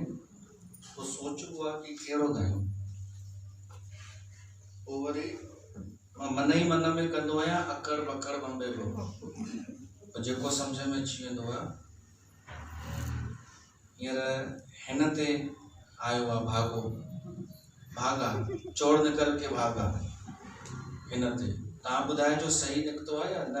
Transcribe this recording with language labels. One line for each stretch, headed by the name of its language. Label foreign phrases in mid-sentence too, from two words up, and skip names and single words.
Sindhi: पोइ सोचबो आहे कि कहिड़ो गायूं। पोइ वरी मां मन ई मन में कंदो आहियां अकड़ बकड़ बम्बे पोइ जेको सम्झ में अची वेंदो आहे। हींअर हिन ते आयो आहे
Hindi: भागा चोर निकल के भागा।
Sindhi: हिन ते तव्हां ॿुधाइजो सही निकितो आहे या न।